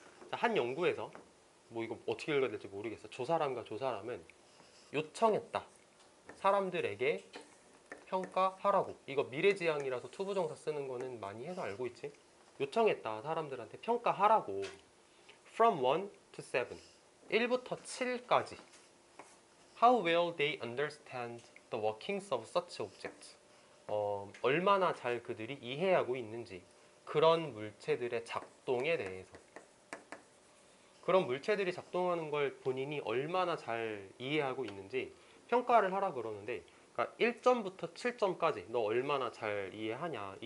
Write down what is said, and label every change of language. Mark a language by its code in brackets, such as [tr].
[ko] 자, 한 연구에서 뭐 이거 어떻게 읽어야 될지 모르겠어. 저 사람과 저 사람은 요청했다. 사람들에게 평가하라고. 이거 미래지향이라서 투부정사 쓰는 거는 많이 해서 알고 있지. 요청했다. 사람들한테 평가하라고. [en] From 1 to 7. [ko] 1부터 7까지. [en] How well they understand the workings of such objects. [ko] 얼마나 잘 그들이 이해하고 있는지. 그런 물체들의 작동에 대해서. 그런 물체들이 작동하는 걸 본인이 얼마나 잘 이해하고 있는지 평가를 하라 그러는데 그러니까 1점부터 7점까지 너 얼마나 잘 이해하냐.